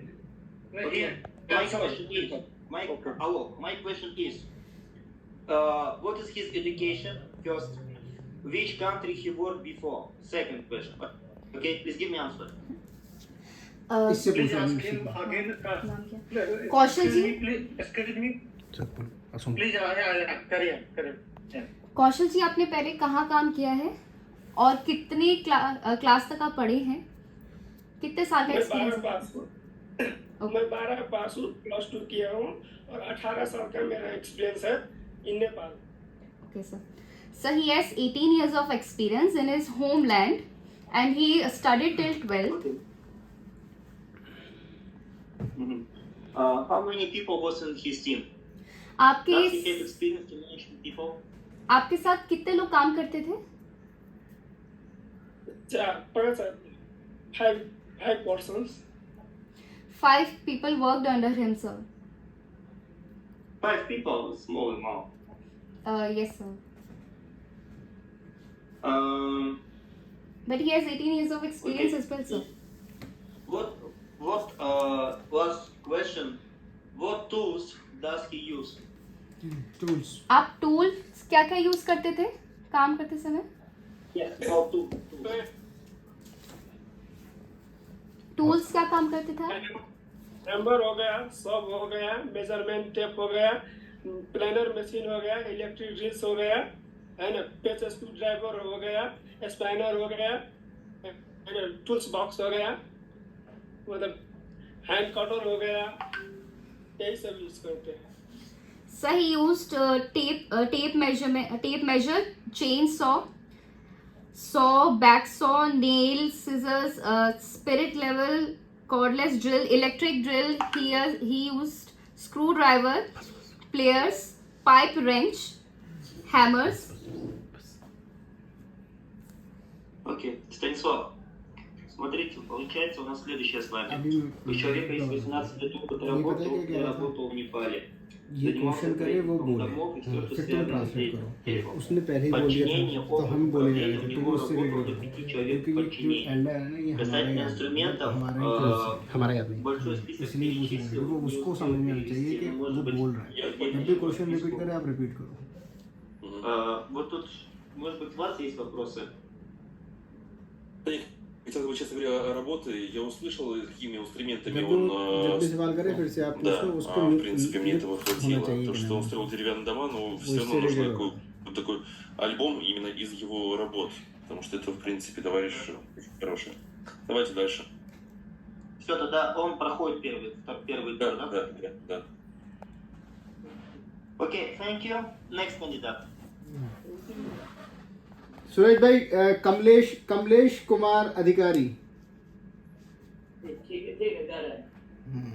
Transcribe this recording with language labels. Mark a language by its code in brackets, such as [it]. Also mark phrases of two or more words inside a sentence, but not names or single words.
[en] No, Okay. he My answered. question is, Okay. my question is, what is his education? First, which country he worked before? Second question. Okay, please give me answer. [hi] इससे [en] Please [hi] पूछो [en] ask [hi] नहीं, [en] him again. [hi] नाम क्या? कौशल जी? [en] Excuse me. [hi] सर बोल, सुन। [en] Please, carry. [hi] कौशल जी आपने पहले कहाँ काम किया है और कितने क्लास तक आप पढ़े हैं, कितने साल का मैं 12 एक्सपीरियंस पास हूँ। मैं 12 पास हूँ, +2 किया हूँ और 18 साल का मेरा एक्सपीरियंस है इन नेपाल। [en] Okay, sir. So he has 18 years of experience in his homeland and he studied till 12th. Okay. How many people was in his team? आपके Does he have experience to manage people? आपके साथ कितने लोग काम करते थे? 5 persons. 5 people worked under him, sir. 5 people, small amount. Yes, sir. Um, But he has 18 years of experience Okay. as well, sir. what was question? What tools does he use? [hi] टूल्स आप टूल्स क्या क्या यूज करते थे काम करते समय? [en] Yes. How to? [hi] टूल्स क्या काम करते थे? नंबर हो गया, सब हो गया, [en] measurement tape [hi] हो गया, [en] planer machine [hi] हो गया, [en] electric drills [hi] हो गया, है ना, पेच [en] screw driver [hi] हो गया, स्पाइनर हो गया, है ना, [en] tools box [hi] हो गया, मतलब [en] hand cutter [hi] हो गया, यही सब यूज करते हैं। [en] So he used tape measure, chainsaw, saw, back saw, nail, scissors, spirit level, cordless drill, electric drill. He used screwdriver, pliers, pipe wrench, hammers. [ru] Окей. Станислав, смотрите, получается у нас следующее с вами. [hi] अभी [ru] У человека есть 18 лет опыта работы, [hi] बताइए [ru] он [hi] क्या था? [ru] работал в Непале. [hi] ये क्वेश्चन करे वो बोले, [ru] домов и все, что [hi] फिर तुम [ru] связано с [hi] ट्रांसलेट [ru] этим. [hi] करो। उसने पहले ही बोल दिया [ru] Подчинение, [hi] था तो हम [ru] опыт, [hi] बोले जा [ru] управление, [hi] रहे [ru] у [hi] थे, तो [ru] него [hi] उससे [ru] работало [hi] रिलेटेड [ru] до 5 человек [hi] क्योंकि ये जो [ru] подчинение. [hi] एंडा है ना ये हमारा [ru] Касательно [hi] ही [ru] инструментов, [hi] हमारा ही कोर्स है। हमारा याद नहीं। [ru] большой список [hi] इसलिए पूछ रहे हैं, वो उसको समझ में आना चाहिए कि वो बोल रहा है। जब भी [en] question repeat [hi] करे आप रिपीट करो। [ru] Вот тут, может быть, у вас есть вопросы? Хотел бы, честно говоря, работы. Я услышал, какими инструментами [hi] जब [ru] он... [hi] जब भी सवाल करे फिर से आप [ru] Да, [hi] पूछो उसको [ru] в принципе, мне этого [hi] होना [ru] хватило. [hi] चाहिए [ru] То, [hi] कि [ru] что он [hi] नहीं। [ru] строил деревянные дома, но все [hi] इससे равно нужно related [ru] такой альбом именно из его работ. Потому что это, в принципе, товарищ хороший. Давайте дальше. Все, тогда он проходит первый тур, Да, да? да. Окей, [en] thank you. Next candidate. [hi] सूरज भाई कमलेश कुमार अधिकारी।